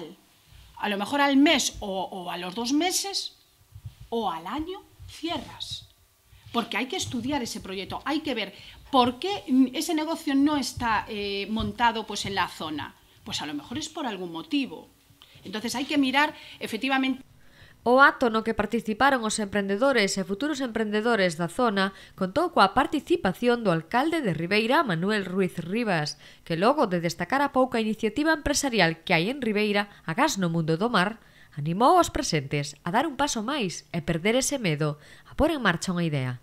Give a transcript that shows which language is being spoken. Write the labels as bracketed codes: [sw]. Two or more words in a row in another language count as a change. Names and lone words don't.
[es] A lo mejor al mes o a los 2 meses o al año cierras. Porque hay que estudiar ese proyecto, hay que ver por qué ese negocio no está montado pues, en la zona. Pues a lo mejor es por algún motivo. Entonces hay que mirar efectivamente. [gl] O acto no que participaron os emprendedores e futuros emprendedores da zona contou coa participación do alcalde de Ribeira, Manuel Ruiz Rivas, que logo de destacar a pouca iniciativa empresarial que hai en Ribeira, agás no mundo do mar, animou aos presentes a dar un paso máis e perder ese medo, a pôr en marcha unha idea.